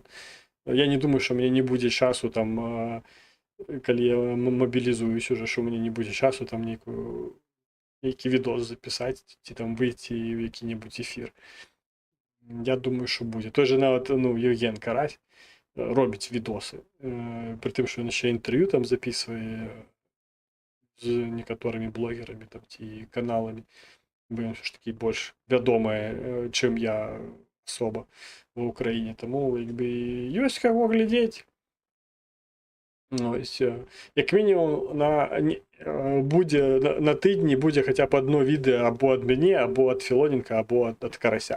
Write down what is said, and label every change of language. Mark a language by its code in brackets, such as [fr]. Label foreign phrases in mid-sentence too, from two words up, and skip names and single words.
[uk] Я не думаю, що мені не буде часу, там, коли я мобілізуюсь уже, що мені не буде часу, там, який відос записати, ці там вийти в який-небудь ефір. Я думаю, що буде. Той же навіть, ну, Євген Карась робить відоси. При тим, що він ще інтерв'ю там записує з некоторими блогерами, там, ті каналами. [be] бо ён ж такі больш вядомы, чым я асоба ва ўкраіне. Таму як бы ёсць каго глядзець. Ось, як мінімум будзе на тыдні будзе хаця б адно відэа або ад мяне, або ад Філоненка, або ад Карася.